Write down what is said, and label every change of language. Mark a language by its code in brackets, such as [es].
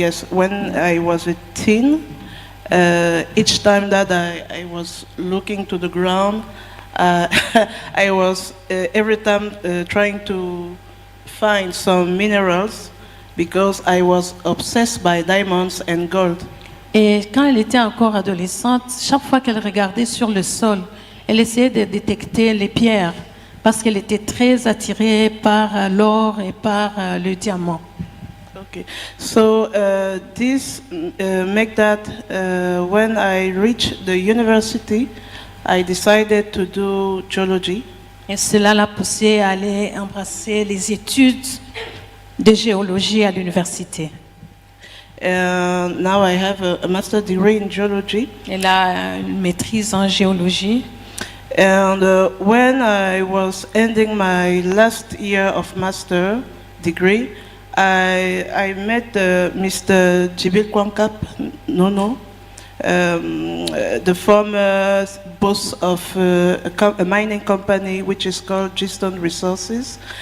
[en] When I was a teen, each time that I was looking to the ground, I was every time trying to find some minerals because I was obsessed by diamonds and gold. [fr] Et quand elle était encore adolescente, chaque fois qu'elle regardait sur le sol, elle essayait de détecter les pierres parce qu'elle était très attirée par l'or et par le diamant. [en] Okay, so this make that when I reached the university, I decided to do geology. [fr] Et cela l'a poussée à aller embrasser les études de géologie à l'université. [en] Now I have a master's degree in geology. [fr] Elle a une maîtrise en géologie. [en] And when I was ending my last year of master degree, I met Mr. Djibil Kwankap Nono, the former boss of a mining company which is called Giston Resources.